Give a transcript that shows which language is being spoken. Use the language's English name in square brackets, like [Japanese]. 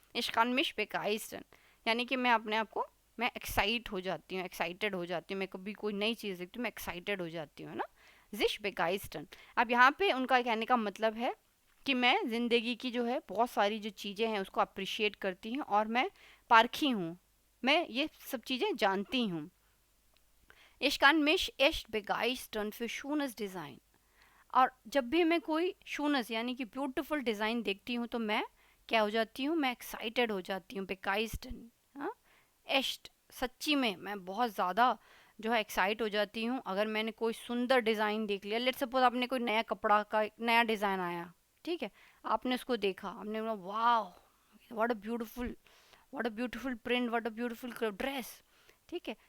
[Hindi] इश्कान मिश बेगाइस्टन यानी कि मैं अपने आप को, मैं एक्साइट हो जाती हूँ, एक्साइटेड हो जाती हूँ, मैं कभी कोई नई चीज़ देखती हूँ मैं एक्साइटेड हो जाती हूँ, है ना, जिश बेगाइस्टन। अब यहाँ पे उनका कहने का मतलब है कि मैं ज़िंदगी की जो है बहुत सारी जो चीज़ें हैं उसको अप्रिशिएट करती हूँ और मैं पारखी हूँ, मैं ये सब चीज़ें जानती हूँ। [German] Ich kann mich echt begeistern für schönes Design। [Hindi] और जब भी मैं कोई शूनस यानी कि ब्यूटीफुल डिज़ाइन देखती हूँ तो मैं क्या हो जाती हूँ, मैं एक्साइटेड हो जाती हूँ, बेकाइस्टन, हाँ, एस्ट, सच्ची में मैं बहुत ज़्यादा जो है एक्साइट हो जाती हूँ अगर मैंने कोई सुंदर डिज़ाइन देख लिया। लेट्स सपोज आपने कोई नया कपड़ा का नया डिज़ाइन आया, ठीक है, आपने उसको देखा, आपने बोला वाह what a beautiful print, what a beautiful dress, ठीक है।